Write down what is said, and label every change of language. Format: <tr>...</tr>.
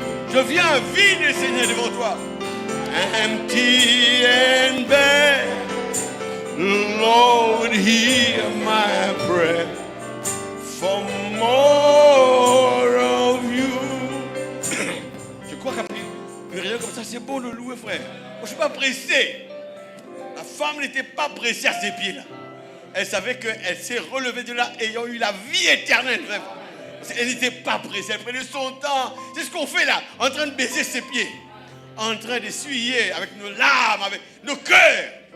<fr>Je viens vide, Seigneur, devant toi.</fr> <en>Empty and bare. Lord, hear my prayer for more of you.</en> <fr>Je crois qu'après une réunion comme ça, c'est bon de louer, frère. Moi, je ne suis pas pressé. La femme n'était pas pressée à ses pieds là. Elle savait qu'elle s'est relevée de là ayant eu la vie éternelle, frère. Elle n'était pas pressée, elle prenait son temps. C'est ce qu'on fait là, en train de baiser ses pieds, en train d'essuyer avec nos larmes, avec nos cœurs.</fr>